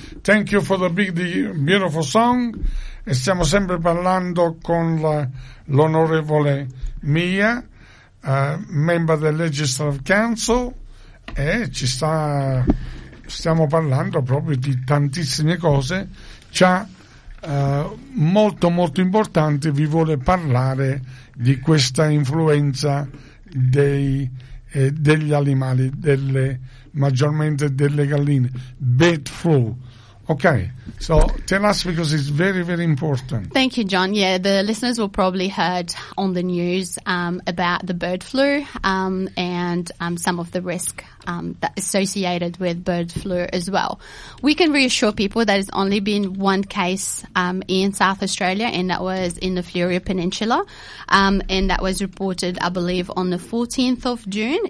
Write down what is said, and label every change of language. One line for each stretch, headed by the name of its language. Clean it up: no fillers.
English: Thank you for the big, the beautiful song.
Italian: E stiamo sempre parlando con la, l'onorevole Mia, member del Legislative Council, e ci sta, stiamo parlando proprio di tantissime cose già molto molto importanti. Vi vuole parlare di questa influenza dei, degli animali, delle, maggiormente delle galline, bird flu.
English: Okay, so tell us, because it's very, very important. Thank you, John. Yeah, the listeners will probably heard on the news about the bird flu and some of the risk that associated with bird flu as well. We can reassure people that it's only been one case in South Australia, and that was in the Fleurieu Peninsula, and that was reported, I believe, on the 14th of June.